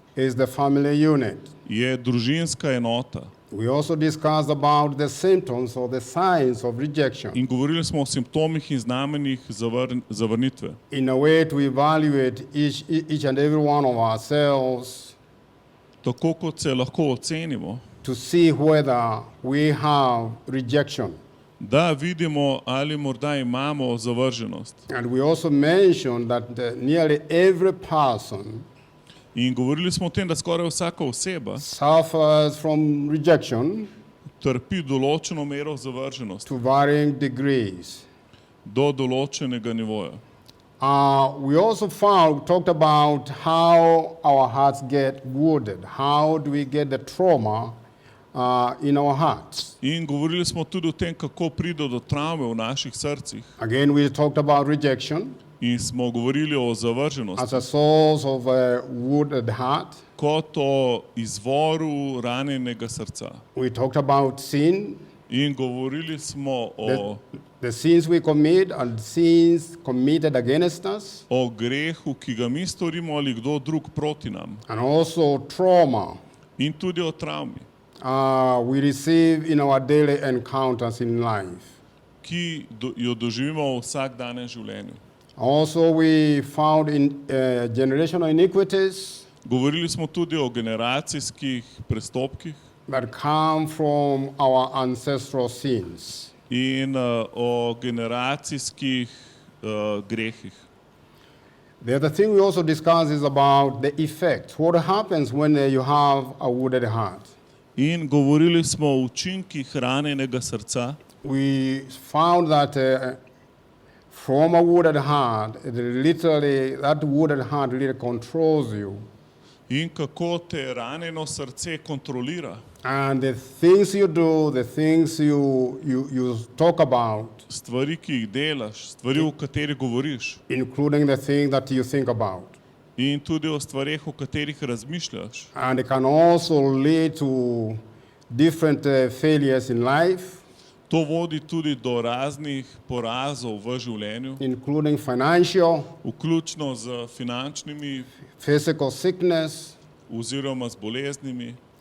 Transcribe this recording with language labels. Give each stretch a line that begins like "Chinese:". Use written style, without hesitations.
English: is the family unit.
Slovenian: je družinska enota.
English: We also discussed about the symptoms or the signs of rejection
Slovenian: In govorili smo o simptomih in znamenjih zavrnitve.
English: in a way to evaluate each and every one of ourselves
Slovenian: Tako kot se lahko ocenimo,
English: to see whether we have rejection.
Slovenian: da vidimo, ali morda imamo zavrženost.
English: And we also mentioned that nearly every person
Slovenian: In govorili smo o tem, da skoraj vsaka oseba
English: suffers from rejection
Slovenian: trpi določeno mero zavrženosti
English: to varying degrees.
Slovenian: do določenega nivoja.
English: We also talked about how our hearts get wounded. How do we get the trauma in our hearts?
Slovenian: In govorili smo tudi o tem, kako pride do travme v naših srcih.
English: Again, we talked about rejection
Slovenian: In smo govorili o
English: as
Slovenian: zavrženosti
English: a source of a wounded heart.
Slovenian: kot o izvoru ranjenega srca.
English: We talked about sin,
Slovenian: In govorili smo
English: the sins we commit and sins committed against us,
Slovenian: o grehu, ki ga mi storimo ali kdo drug proti nam.
English: and also trauma
Slovenian: In tudi o travmi,
English: we receive in our daily encounters in life.
Slovenian: ki jo doživimo v vsakdanjem življenju.
English: Also, we found in generational iniquities
Slovenian: Govorili smo tudi o generacijskih prestopkih
English: that come from our ancestral sins.
Slovenian: in o generacijskih grehih.
English: The other thing we also discussed is about the effect. What happens when you have a wounded heart?
Slovenian: In govorili smo o učinkih ranjenega srca.
English: We found that from a wounded heart, that wounded heart really controls you.
Slovenian: In kako te ranjeno srce kontrolira.
English: And the things you do, the things you talk about,
Slovenian: Stvari, ki jih delaš, stvari, o katerih govoriš.
English: including the thing that you think about.
Slovenian: In tudi o stvareh, o katerih razmišljaš.
English: And it can also lead to different failures in life,
Slovenian: To vodi tudi do raznih porazov v življenju,
English: including financial,
Slovenian: vključno z finančnimi
English: physical sickness,
Slovenian: oziroma z boleznimi,